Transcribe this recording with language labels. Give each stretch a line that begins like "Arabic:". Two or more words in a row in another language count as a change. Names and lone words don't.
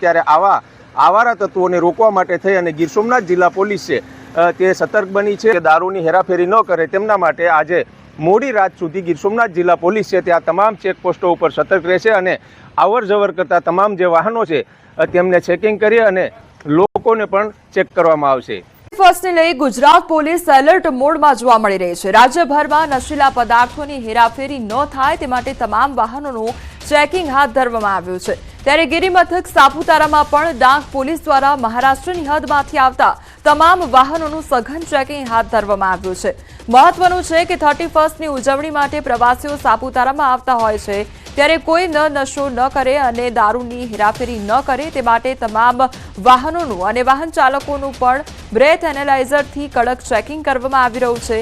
Gujarati: ત્યારે આવા આવારા તત્વોને રોકવા માટે થઈ અને ગીર સોમનાથ જિલા પોલીસ છે તે સતર્ક બની છે કે દારૂની હેરાફેરી ન કરે તેમના માટે આજે મોડી રાત સુધી ગીર સોમનાથ જિલા પોલીસ છે ત્યાં તમામ ચેકપોસ્ટો પર સતર્ક રહેશે અને અવર જવર કરતા તમામ જે વાહનો છે તેમને ચેકિંગ કરી અને લોકોને પણ ચેક કરવામાં આવશે। ફર્સ્ટને લઈ ગુજરાત પોલીસ એલર્ટ મોડમાં જોવા મળી રહી છે। રાજ્યભરમાં નશીલા પદાર્થોની હેરાફેરી ન થાય તે માટે તમામ વાહનોનું ચેકિંગ હાથ ધરવામાં આવ્યું છે। ત્યારે ગિરિમથક સાપુતારામાં પણ ડાંગ પોલીસ દ્વારા મહારાષ્ટ્રની હદમાંથી આવતા તમામ વાહનોનું સઘન ચેકિંગ હાથ ધરવામાં આવ્યું છે। મહત્વનું છે કે 31મી ઉજવણી માટે પ્રવાસીઓ સાપુતારામાં આવતા હોય છે, ત્યારે કોઈ નશો ન કરે અને દારૂની હેરાફેરી ન કરે તે માટે તમામ વાહનોનું અને વાહન ચાલકોનું પણ બ્રેથ એનાલાઇઝરથી કડક ચેકિંગ કરવામાં આવી રહ્યું છે।